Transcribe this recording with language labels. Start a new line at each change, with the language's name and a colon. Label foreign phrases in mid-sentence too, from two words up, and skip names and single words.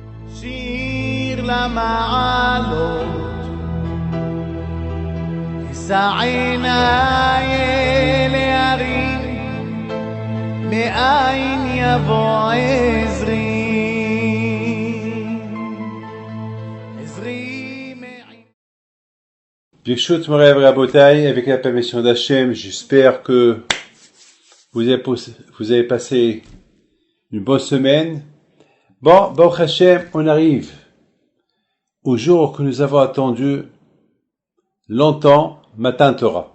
Hebrew: שיר למעלות, אשא עיניי אל ההרים, מאין יבוא עזרי. ברשות מורי ורבותי,
French: avec la permission d'Hachem, j'espère que vous avez passé une bonne semaine. Bon,
Hebrew: ברוך השם,
French: on arrive au jour que nous avons attendu longtemps,
Hebrew: מתן תורה.